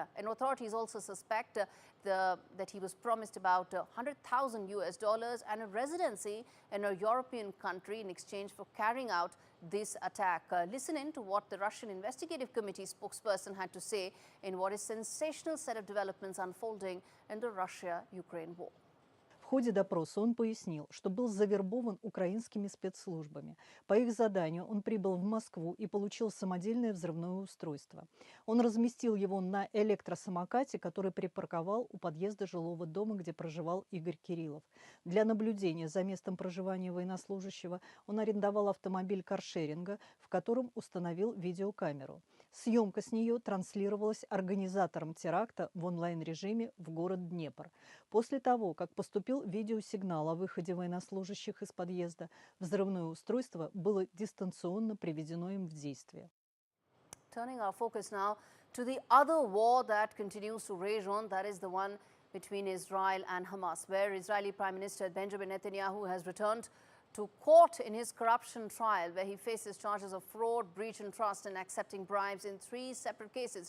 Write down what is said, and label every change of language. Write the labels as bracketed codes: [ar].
[en] And authorities also suspect that he was promised about $100,000 and a residency in a European country in exchange for carrying out this attack. Listen in to what the Russian Investigative Committee spokesperson had to say in what is sensational set of developments unfolding in the Russia-Ukraine war. [ru] В ходе допроса он пояснил, что был завербован украинскими спецслужбами. По их заданию он прибыл в Москву и получил самодельное взрывное устройство. Он разместил его на электросамокате, который припарковал у подъезда жилого дома, где проживал Игорь Кириллов. Для наблюдения за местом проживания военнослужащего он арендовал автомобиль каршеринга, в котором установил видеокамеру. Съемка с нее транслировалась организатором теракта в онлайн-режиме в город Днепр. После того, как поступил видеосигнал о выходе военнослужащих из подъезда, взрывное устройство было дистанционно приведено им в действие. [en] Turning our focus now to the other war that continues to rage on, that is the one between Israel and Hamas, where Israeli Prime Minister Benjamin Netanyahu has returned to court in his corruption trial, where he faces charges of fraud, breach in trust and accepting bribes in 3 separate cases.